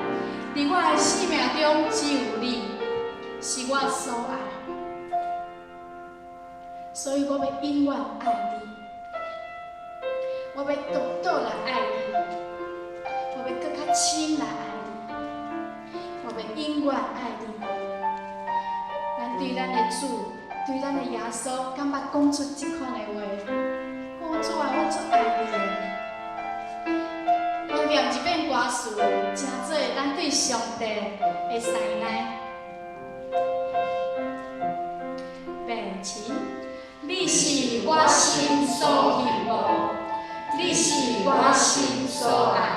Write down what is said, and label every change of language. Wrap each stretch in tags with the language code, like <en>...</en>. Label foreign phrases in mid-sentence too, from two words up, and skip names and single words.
<nan>伫我的生命中，只有你是我所爱，所以我要永远爱你，我要独倒来爱你，我要搁较深来爱你，我要永远爱你。咱对咱的主，对咱的耶稣，敢捌讲出这款的话？我主啊，我足爱你的。我念一遍歌词，真做咱对上帝的信赖。并且，你是我心所希望，你是我心所爱。</nan>